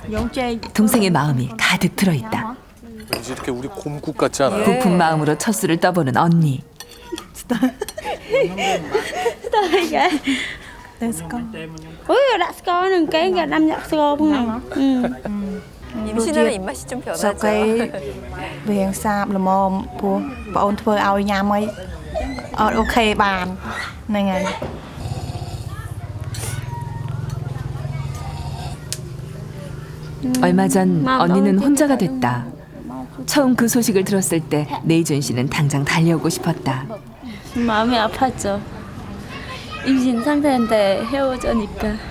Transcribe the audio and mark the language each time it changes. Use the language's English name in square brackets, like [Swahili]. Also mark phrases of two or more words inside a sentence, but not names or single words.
[Korean] 동생의 마음이 가득 들어있다. 왠지 이렇게 우리 곰국 같지 않아요? 부푼 마음으로 첫 술을 떠보는 언니. 임신하면 입맛이 좀 변하죠. [Khmer] សុកឯវារៀងសាបល្មមព្រោះបងអូនធ្វើឲ្យញ៉ាំឲ្យអត់អូខេបានហ្នឹងហើយ [Korean] 얼마 전 언니는 혼자가 됐다. 처음 그 소식을 들었을 때 네이준 씨는 당장 달려오고 싶었다. 마음이 아팠죠. 임신 상태인데 헤어져니까.